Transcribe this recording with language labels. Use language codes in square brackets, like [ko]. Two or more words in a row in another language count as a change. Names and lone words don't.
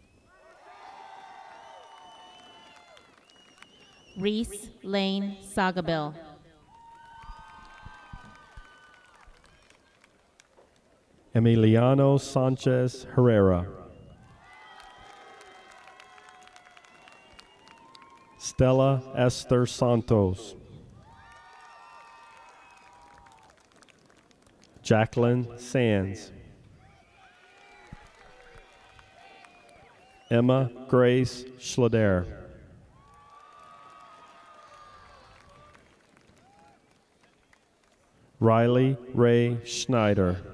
[en] Reese Lane Sagabil. Emiliano Sanchez Herrera. Stella Esther Santos. Jacqueline Sands. Emma Grace Schlader. Riley Ray Schneider.